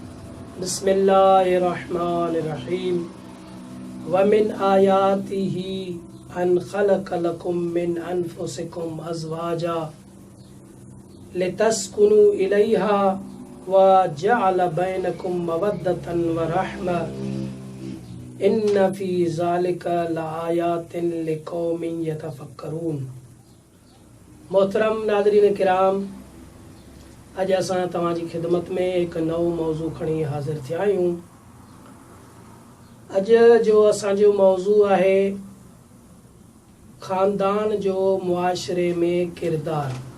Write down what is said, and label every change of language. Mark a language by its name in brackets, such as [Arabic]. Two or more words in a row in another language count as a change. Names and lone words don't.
[Arabic] بسم الله الرحمن الرحيم ومن آياته أن خلق لكم من أنفسكم أزواجا لتسكنوا إليها وجعل بينكم مودة ورحمة إن في ذلك لآيات لقوم يتفكرون. [Sindhi] मोहतरम नाज़रीन किराम, अॼु असां तव्हांजी ख़िदमत में हिकु नओं मौज़ू खणी हाज़िर थिया आहियूं। अॼु जो असांजो मौज़ू आहे ख़ानदान जो मुआशरे में किरदारु।